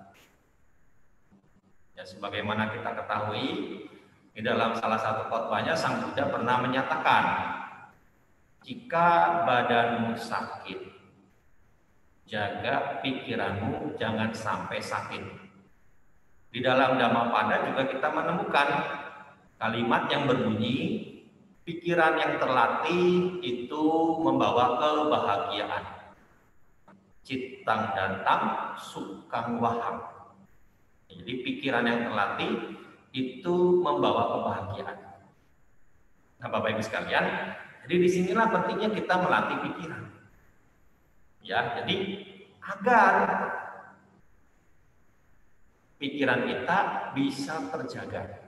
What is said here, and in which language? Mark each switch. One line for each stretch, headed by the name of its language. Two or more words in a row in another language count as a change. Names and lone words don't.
Indonesian: Ya, sebagaimana kita ketahui, di dalam salah satu khotbahnya Sang Buddha pernah menyatakan, jika badanmu sakit, jaga pikiranmu jangan sampai sakit. Di dalam Dhammapada juga kita menemukan kalimat yang berbunyi, pikiran yang terlatih itu membawa kebahagiaan.
Pali: Cittang dantang sukang waham.
Indonesian: Jadi pikiran yang terlatih itu membawa kebahagiaan. Nah, Bapak Ibu sekalian, jadi disinilah pentingnya kita melatih pikiran. Ya, jadi agar pikiran kita bisa terjaga.